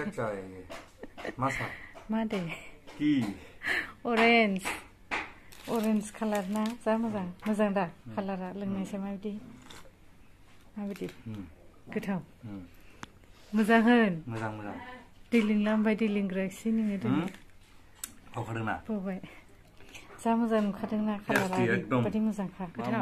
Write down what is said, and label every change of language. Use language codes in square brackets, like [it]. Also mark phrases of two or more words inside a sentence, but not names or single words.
[hi] क्या चाय है ये मसा [brx] मादे की [en] orange colour [brx] ना जा मोजां दा कलरा लोंनायसै माबायदि गोथाव मोजां होन मोजां दै लोंला ओमफ्राय दै लोंग्रासै नोङो दिनै बावखादोंना बावबाय जा मोजां नुखादोंना कालारा ओरैबायदि मोजांखा गोथाव